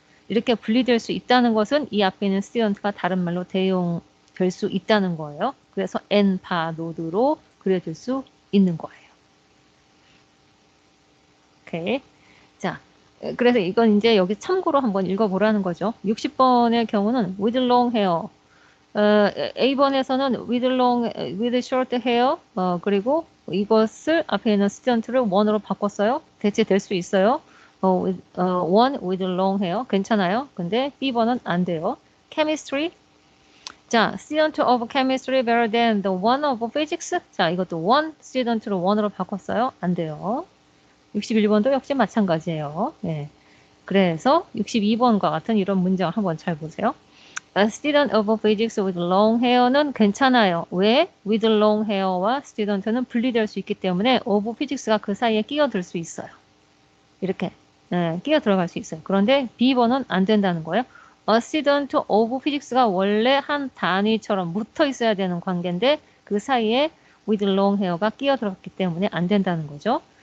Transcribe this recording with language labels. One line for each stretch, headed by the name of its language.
Korean: 이렇게 분리될 수 있다는 것은 이 앞에 있는 student가 다른 말로 대용될 수 있다는 거예요. 그래서 N-바 노드로 그려줄 수 있는 거예요. 오케이. 자, 그래서 이건 이제 여기 참고로 한번 읽어보라는 거죠. 60번의 경우는
English: with long hair.
Korean: A번에서는
English: with short hair.
Korean: 그리고 이것을 앞에 있는 student를 one으로 바꿨어요. 대체될 수 있어요.
English: one with long hair.
Korean: 괜찮아요. 근데 B번은 안 돼요. chemistry.
English: 자, student of chemistry better than the one of physics.
Korean: 자, 이것도 one student로 one으로 바꿨어요. 안 돼요. 61번도 역시 마찬가지예요. 네. 그래서 62번과 같은 이런 문장을 한번 잘 보세요.
English: A student of physics with long hair는
Korean: 괜찮아요. 왜? with long hair와 student는 분리될 수 있기 때문에 of physics가 그 사이에 끼어들 수 있어요. 이렇게 끼어 들어갈 수 있어요. 그런데 B번은 안 된다는 거예요. A student of physics가 원래 한 단위처럼 묻어 있어야 되는 관계인데 그 사이에 with long hair가 끼어 들어갔기 때문에 안 된다는 거죠.